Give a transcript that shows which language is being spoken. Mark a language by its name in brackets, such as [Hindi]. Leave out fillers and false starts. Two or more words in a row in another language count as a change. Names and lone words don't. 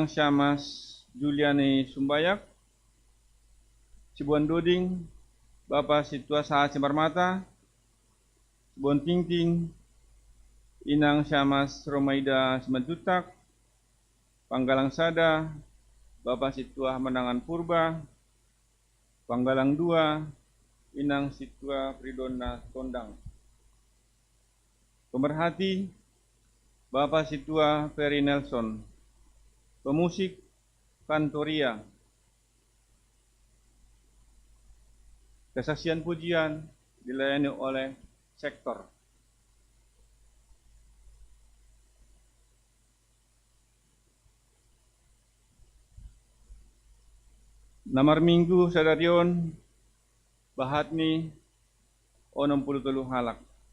[Batak Simalungun] Syamas Juliani Sumbayak, Cibuan Doding Bapak Situa Sahat Simarmata, Cibuan Tingting Inang Syamas Romaida Simantutak, Panggalang Sada Bapak Situa Menangan Purba, Panggalang 2 Inang Situa Pridona Tondang. [Indonesian] Pemerhati Bapak Situa Ferry Nelson. Pemusik Kantoria. Kesaksian pujian dilayani oleh sektor. [Batak Simalungun] Namar Minggu Sadarion Bahatni 63 halak.